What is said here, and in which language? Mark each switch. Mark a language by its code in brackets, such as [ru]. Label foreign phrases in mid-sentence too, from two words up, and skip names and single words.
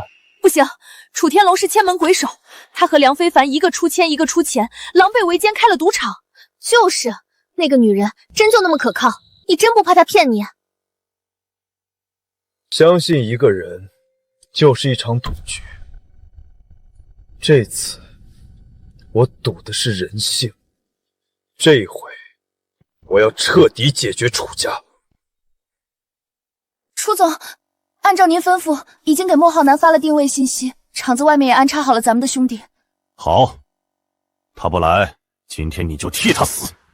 [zh] 不行，楚天龍是千門鬼手，他和梁非凡一個出千一個出錢，狼狽為奸開了賭場。就是那個女人，真就那麼可靠？你真不怕她騙你啊？相信一個人就是一場賭局，這次我賭的是人性。這回我要徹底解決楚家。楚总，按照您吩咐，已经给莫浩南发了定位信息，厂子外面也安插好了咱们的兄弟。好，他不来，今天你就替他死。